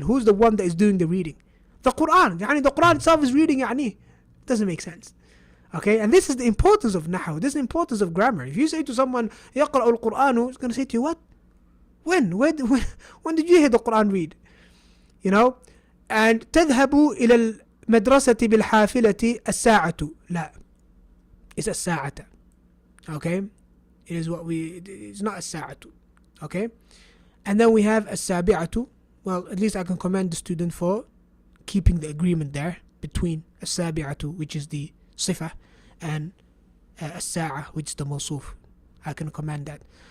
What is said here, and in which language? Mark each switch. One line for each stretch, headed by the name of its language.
English: Who's the one that is doing the reading? The Quran. The Quran itself is reading. It doesn't make sense. Okay, and this is the importance of nahu. This is the importance of grammar. If you say to someone,
Arabic: يقرأ القرآن,
English: he's going to say to you, what? When did you hear the Quran read? You know?
Arabic: And تذهب إلى المدرسة بالحافلة الساعة.
English: لا. It's الساعة. Okay? It is it's not الساعة. Okay? And then we have السابعة. Well, at least I can commend the student for keeping the agreement there between السابعة, which is the صفة, and الساعة, which is the موصوف. I can commend that.